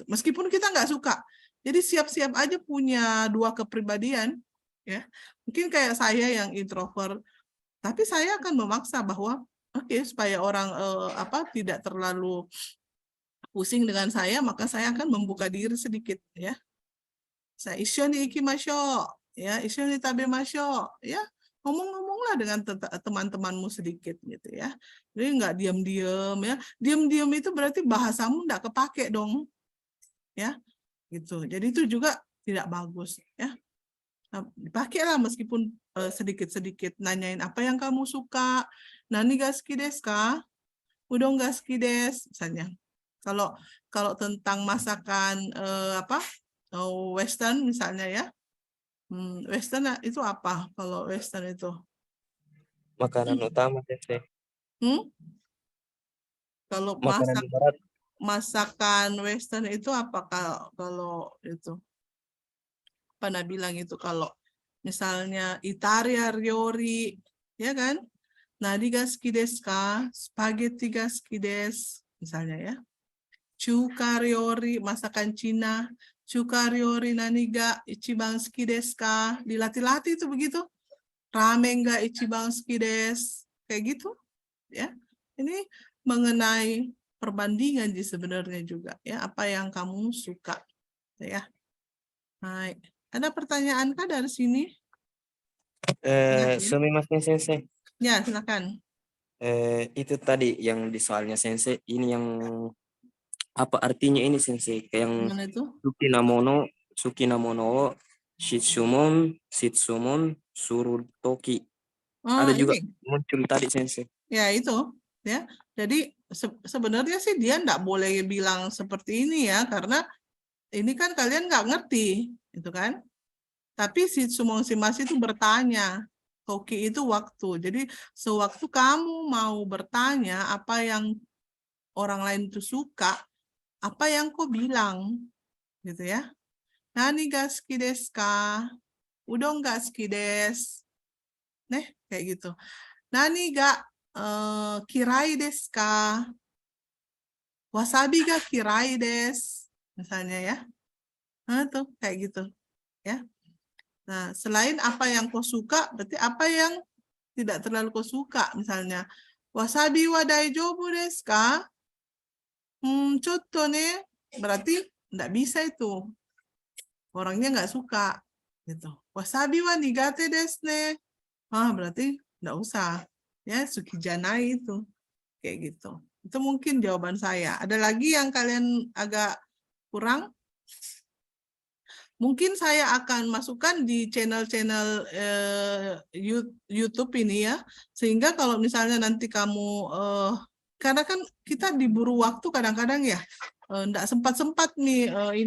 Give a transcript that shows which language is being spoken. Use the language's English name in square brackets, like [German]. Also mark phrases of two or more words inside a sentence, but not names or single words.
[Indonesian] Meskipun kita nggak suka. Jadi siap-siap aja punya dua kepribadian. Ya. Mungkin kayak saya yang introvert. Tapi saya akan memaksa bahwa, supaya orang tidak terlalu pusing dengan saya, maka saya akan membuka diri sedikit. Ya. Saya [Japanese] 一緒に行きましょう. や、一緒に食べましょう. [Indonesian] Ya. Ngomong-ngomonglah dengan teman-temanmu sedikit gitu ya. Jadi nggak diam-diam ya. Diam-diam itu berarti bahasamu nggak kepake dong. Ya. Gitu. Jadi itu juga tidak bagus ya. Dipakailah meskipun sedikit-sedikit nanyain apa yang kamu suka. [Japanese] 何が好きですか? うどんが好きです misalnya. [Indonesian] Kalau tentang masakan Western misalnya ya. Western itu apa? Kalau Western itu? Makanan utama sensei. Kalau Makanan barat. masakan Western itu apa kalau itu? Pernah bilang itu kalau misalnya [Japanese] イタリア料理, [Indonesian] ya kan? [Japanese] 何が好きですか？スパゲッティが好きです, [Indonesian] misalnya ya. [Japanese] 中華料理, [Indonesian] masakan Cina. [Japanese] 中華料理何が一番好きですか? [Indonesian] Dilatih-latih itu begitu. [Japanese] ラーメンが一番好きです. [Indonesian] Kayak gitu, ya. Ini mengenai perbandingan sebenarnya juga, ya. Apa yang kamu suka, ya. Baik. Ada pertanyaan kah dari sini? [Japanese] すみません先生. [Indonesian] Ya, silakan. Itu tadi yang di soalnya sensei, ini yang apa artinya ini sensei? Kayak yang Gimana itu? [Japanese] 好きなものを質問するとき. [Indonesian] Ada juga Ini. muncul tadi sensei. Ya, itu. Ya. Jadi sebenarnya sih dia enggak boleh bilang seperti ini ya, karena ini kan kalian nggak ngerti, itu kan? Tapi si Sumongshimasi itu bertanya, Toki itu waktu. Jadi sewaktu kamu mau bertanya apa yang orang lain itu suka, apa yang kau bilang, gitu ya? [Japanese] 何が好きですか? うどんが好きです. [Indonesian] Kayak gitu. [Japanese] 何が嫌いですか? わさびが嫌いです. [Indonesian] Misalnya ya. Nah, tuh kayak gitu. Ya. Nah, selain apa yang kau suka, berarti apa yang tidak terlalu kau suka. Misalnya, [Japanese] わさびは大丈夫ですか? ちょっとね. [Indonesian] Berarti tidak bisa itu. Orangnya nggak suka. Gitu. [Japanese] わさびは苦手ですね. [Indonesian] Berarti tidak usah. Ya, [Japanese] 好きじゃない [Indonesian] itu. Kayak gitu. Itu mungkin jawaban saya. Ada lagi yang kalian agak kurang? Mungkin saya akan masukkan di channel-channel YouTube ini ya, sehingga kalau misalnya nanti kamu, karena kan kita diburu waktu kadang-kadang ya, enggak sempat-sempat nih ini.